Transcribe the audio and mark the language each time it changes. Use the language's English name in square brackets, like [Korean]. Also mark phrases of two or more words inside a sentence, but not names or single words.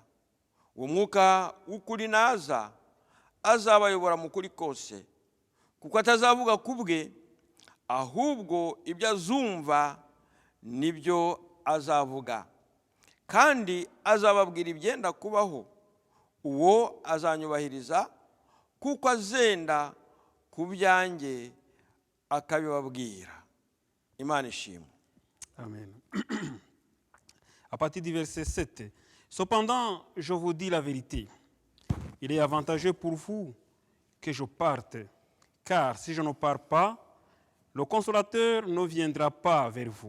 [Kinyarwanda] Uwo mwuka w'ukuri naza azabayobora mu kuri kose, kuko atazavuga ku bwe, ahubwo ibyo azumva nibyo azavuga. Kandi azababwira ibyenda kubaho. Uwo azanyubahiriza kuko azenda ku byanjye akabibabwira. Imana ishimwe. [French] Amen. À partir du verset 7. Cependant, je vous dis la vérité. Il est avantageux pour vous que je parte, car si je ne pars pas, le Consolateur ne viendra pas vers vous.